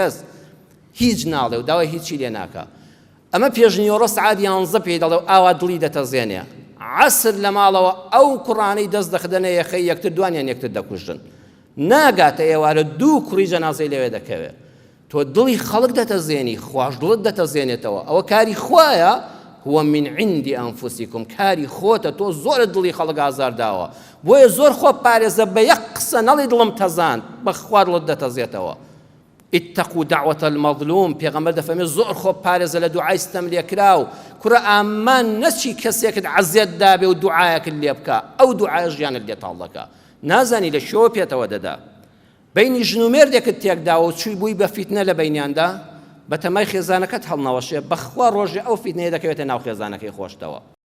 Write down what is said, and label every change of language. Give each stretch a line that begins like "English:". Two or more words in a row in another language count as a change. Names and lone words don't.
Central Kurdish: کەس هیچ ناڵێ و داوای هیچی لێ ناکە ئەمە پێشنیۆڕە سعات 11 پێی دەڵێ و ئاوا دڵی دەتەزێنێ عەسر لە ماڵەوە ئەو کوڕانەی دەست دەخدەنە یەخەی یەکتر دوانیان یەکتر دەکوژن ناگاتە ئێوارە دوو کوڕی جەنازەی لەوێ دەکەوێت تۆ دڵی خەڵک دەتەزێنی خوش دڵت دەتەزێنێتەوە ئەوە کاری خوایە
Arabic: هو من عندی ئەنفوسیکم
Central Kurdish: کاری خۆتە تۆ زۆرت دڵی خەڵک ئازارداوە بۆیە زۆر خۆ پارێزە بە یەک قسە نەڵی دڵم تەزاند بەخوا دڵت دەتەزێتەوە
Arabic: اتقوا دعوة المظلوم
Central Kurdish: پێغەمبەر دەفەرمێ زۆر خۆ پارێزە لە دوعای ستەم لێکراو کوڕە ئامان نەچی کەسێکت عەزیەت دابێ و دوعایەکت لێ بکە ئەو دوعایە ژیانت لێ تاڵ دەکا نازانی لە شەوە پێتەوە دەدا بینی ژن و مێردێکت تێکداوە و چووی بووی بە فیتنە لە بینیاندا بە تەمای خێزانەکەت هەڵنەوەشێ بەخوا ڕۆژێ ئەو فیتنەیە دەکەوێتە ناو خێزانەکەی خۆشتەوە